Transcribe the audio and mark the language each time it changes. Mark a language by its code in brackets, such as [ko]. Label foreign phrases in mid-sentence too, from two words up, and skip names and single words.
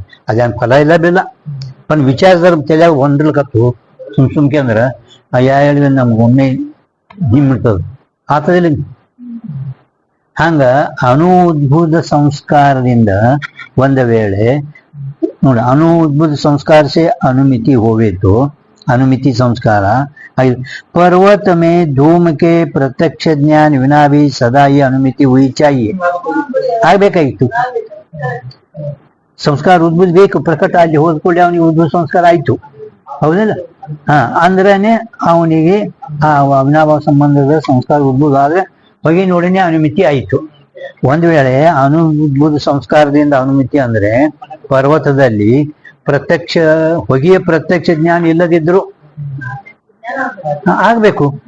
[kn] ಅದೇನ್ ಫಲ ಇಲ್ಲ ಬಿಲ್ಲ, पण ವಿಚಾರದ್ರ ತಲೆಯಾಗ ಹೊಂದಿಲ್ಕತ್ತು ಸುಮ್ಕೆ ಅಂದ್ರ ಹೇಳಿದ್ರೆ ನಮ್ಗೆ ಒಮ್ಮೆ ಮಿಡ್ತದ ಆತದಿಲ್ಲ. ಹಂಗ ಅನು ಉದ್ಭುತ ಸಂಸ್ಕಾರದಿಂದ ಒಂದ ವೇಳೆ ನೋಡಿ ಅನು ಉದ್ಭುತ [hi] संस्कार से अनुमिति होवे तो अनुमिति संस्कार पर्वत में धूम के प्रत्यक्ष ज्ञान विना भी सदा ये अनुमिति हुई चाहिए. [kn] ಆಗ್ಬೇಕಾಗಿತ್ತು ಸಂಸ್ಕಾರ ಉದ್ಭುತ ಬೇಕು, ಪ್ರಕಟ ಅಲ್ಲಿ ಹೋದ್ಕೊಳ್ಳಿ ಅವನಿಗೆ ಉದ್ಭುತ ಸಂಸ್ಕಾರ ಆಯ್ತು. ಹೌದಲ್ಲ? ಅಂದ್ರೇನೆ ಅವನಿಗೆ ಆ ಅವಿನಾಭಾವ ಸಂಬಂಧದ ಸಂಸ್ಕಾರ ಉದ್ಭುತ ಆದ್ರೆ ಹೊಗೆ ನೋಡಿನೇ ಅನುಮಿತಿ ಆಯಿತು. ಒಂದು ವೇಳೆ ಉದ್ಭುತ ಸಂಸ್ಕಾರದಿಂದ ಅನುಮಿತಿ ಅಂದ್ರೆ ಪರ್ವತದಲ್ಲಿ ಹೊಗೆಯ ಪ್ರತ್ಯಕ್ಷ ಜ್ಞಾನ ಇಲ್ಲದಿದ್ರು ಆಗ್ಬೇಕು.